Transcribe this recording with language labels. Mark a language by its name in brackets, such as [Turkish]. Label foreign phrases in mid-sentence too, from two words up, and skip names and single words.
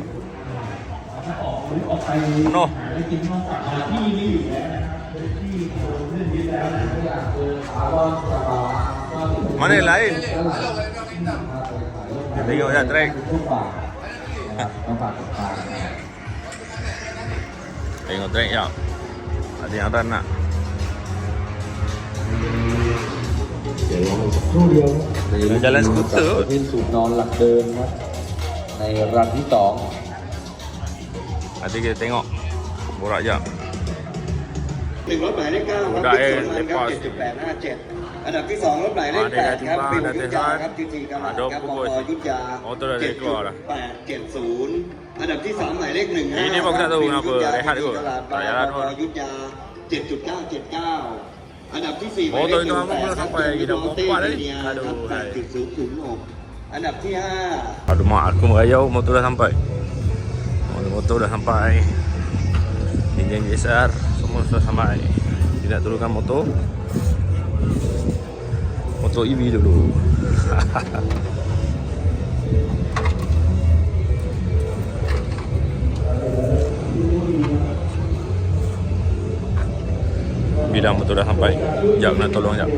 [Malay] No. Mana yang lain? Tengok dah track. Tengok track ya. Ada yang run nak. [Thai] เดี๋ยวเราสักครู่เดียว [Malay] Jalan skuter [Thai] เป็นสูตรนอนหลักเดิมครับในรันที่สอง [Malay] Nanti kita tengok borak jap. [Thai] 1รถหมายเลข9ครับพิกสวนมันครับ7.857อันดับที่2รถหมายเลข8ครับเป็นยุทธยาครับทีทีกำลังครับปอยุทธยา7.880อันดับที่3หมายเลข1 [Malay] Ini pun tak tahu kenapa rehat kot. Tak jalan pun. [Thai] ยุทธยา7.979อันดับที่4หมายเล [Malay] Motor [Thai] ข [Malay] itu aku pula sampai kita empat tadi. Aduh, hai. [Thai] 8.006อันดับที่5 [Malay] Aduh mak, aku merayau motor dah sampai. Motor dah sampai. Enjin GSR semua sudah sampai. Tidak turunkan motor. Motor EV dulu. Bila motor dah sampai, jap nak tolong jap.